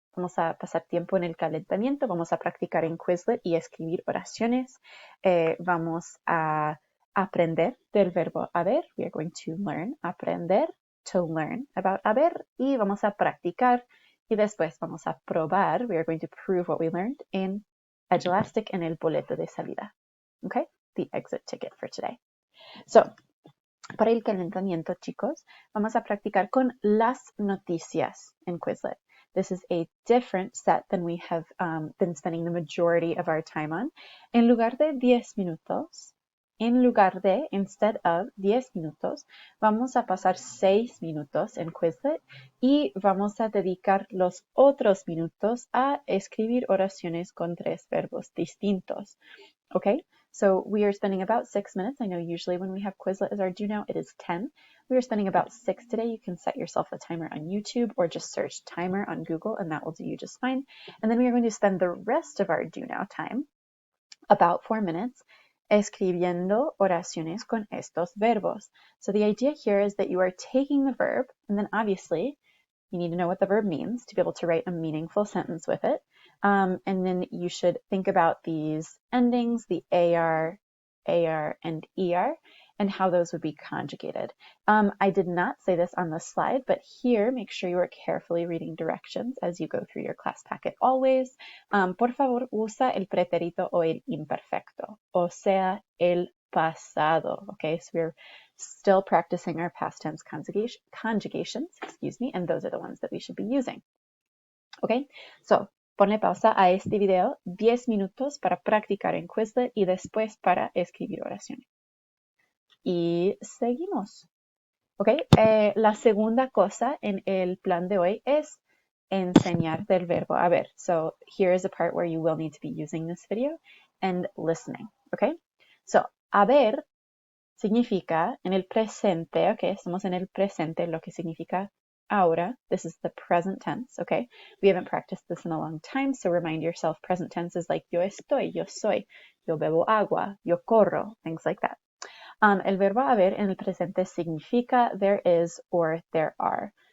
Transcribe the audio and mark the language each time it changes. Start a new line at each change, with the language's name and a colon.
Spanish: Vamos a pasar tiempo en el calentamiento, vamos a practicar en Quizlet y escribir oraciones. Vamos a aprender del verbo haber.
English: We are going to learn, aprender, to learn about haber.
Spanish: Y vamos a practicar y después vamos a probar.
English: We are going to prove what we learned in Elastic
Spanish: en el boleto de salida.
English: Okay, the exit ticket for today.
Spanish: So, para el calentamiento, chicos, vamos a practicar con las noticias en Quizlet.
English: This is a different set than we have been spending the majority of our time on.
Spanish: En lugar de 10 minutos,
English: instead of 10
Spanish: minutos, vamos a pasar 6 minutos en Quizlet y vamos a dedicar los otros minutos a escribir oraciones con 3 verbos distintos.
English: Okay, so we are spending about 6 minutes. I know usually when we have Quizlet as our do now, it is 10. We are spending about 6 today. You can set yourself a timer on YouTube or just search timer on Google and that will do you just fine. And then we are going to spend the rest of our do now time, about 4 minutes,
Spanish: escribiendo oraciones con estos verbos.
English: So the idea here is that you are taking the verb, and then obviously you need to know what the verb means to be able to write a meaningful sentence with it. And then you should think about these endings, the AR, and ER, and how those would be conjugated. I did not say this on the slide, but here, make sure you are carefully reading directions as you go through your class packet always.
Spanish: Por favor, usa el pretérito o el imperfecto, o sea, el pasado.
English: Okay, so we're still practicing our past tense conjugations, and those are the ones that we should be using.
Spanish: Okay, so ponle pausa a este video 10 minutos para practicar en Quizlet y después para escribir oraciones. Y seguimos. Okay, la segunda cosa en el plan de hoy es enseñar del verbo haber.
English: So here is a part where you will need to be using this video and listening.
Spanish: Okay, so haber significa en el presente, okay, estamos en el presente, lo que significa ahora.
English: This is the present tense, okay? We haven't practiced this in a long time, so remind yourself present tense is like
Spanish: yo estoy, yo soy, yo bebo agua, yo corro,
English: things like that.
Spanish: El verbo haber en el presente significa
English: there is or there are.